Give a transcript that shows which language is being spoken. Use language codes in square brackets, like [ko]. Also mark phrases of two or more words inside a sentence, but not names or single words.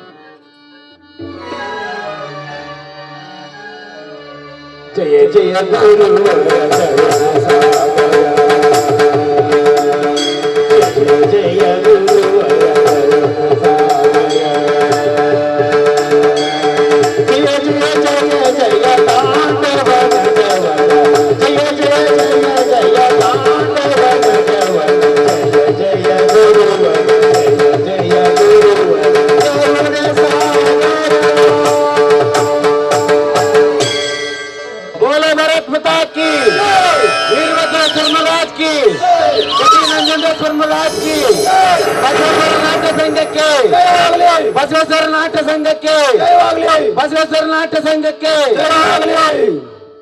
[kn] ಜಯ ಜಯ ಗುರು ಜಯ ಗುರು ಜಯ ಜಯ ಜಯ ಜಯ ತಾಂಡವ ಜಯ ಜಯ ಜಯ ಜಯ ತಾಂಡವ ಜಯ ಜಯ ಗುರು ಜಯ ಗುರು [hi] बोले भारत माता की, वीरभद्र महाराज की, नंदेश्वर महाराज की, बसवेश्वर नाट्य संघಕ್ಕೆ, बसवेश्वर नाट्य संघಕ್ಕೆ, बसवेश्वर नाट्य संघಕ್ಕೆ